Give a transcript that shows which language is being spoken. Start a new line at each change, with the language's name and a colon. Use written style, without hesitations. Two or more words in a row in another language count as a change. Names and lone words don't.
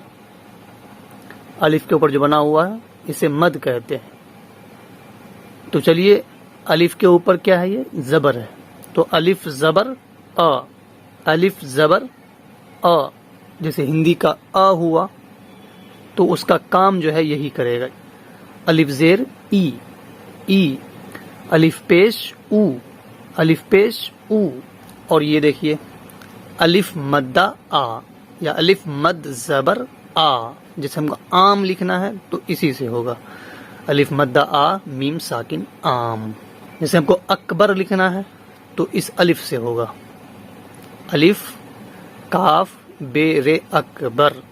Urdu: الف کے اوپر جو بنا ہوا ہے اسے مد کہتے ہیں۔ تو چلیے الف کے اوپر کیا ہے؟ یہ زبر ہے، تو الف زبر آ، الف زبر آ، جیسے ہندی کا آ ہوا تو اس کا کام جو ہے یہی کرے گا۔ الف زیر ای، ای، الف پیش او، الف پیش او، اور یہ دیکھیے الف مدہ آ یا الف مد زبر آ، جیسے ہم کو عام لکھنا ہے تو اسی سے ہوگا، الف مدہ آ میم ساکن عام۔ جیسے ہم کو اکبر لکھنا ہے تو اس الف سے ہوگا، الف کاف بے رے اکبر۔